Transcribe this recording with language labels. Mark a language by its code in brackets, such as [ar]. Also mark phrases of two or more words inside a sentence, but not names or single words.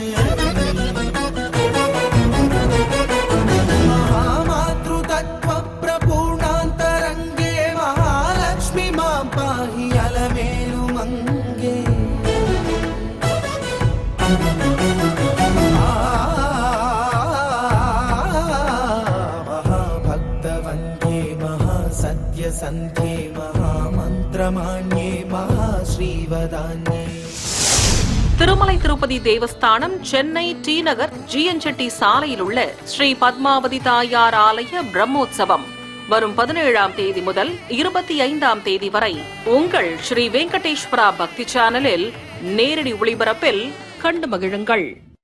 [sa] महामातृतत्त्वप्रपूर्णान्तरङ्गे महालक्ष्मी मां पाहि अलमेलुमङ्गे. सत्ये महामंत्रमान्ये महाश्रीवदान्ये. [ta] திருமலை திருப்பதி தேவஸ்தானம் சென்னை டி நகர் ஜிஎன் சாலையில் உள்ள ஸ்ரீ பத்மாவதி தாயார் ஆலய பிரம்மோற்சவம் வரும் 17ஆம் தேதி முதல் 25ஆம் தேதி வரை உங்கள் ஸ்ரீ வெங்கடேஸ்வரா பக்தி சேனலில் நேரடி ஒளிபரப்பில் கண்டு மகிழுங்கள்.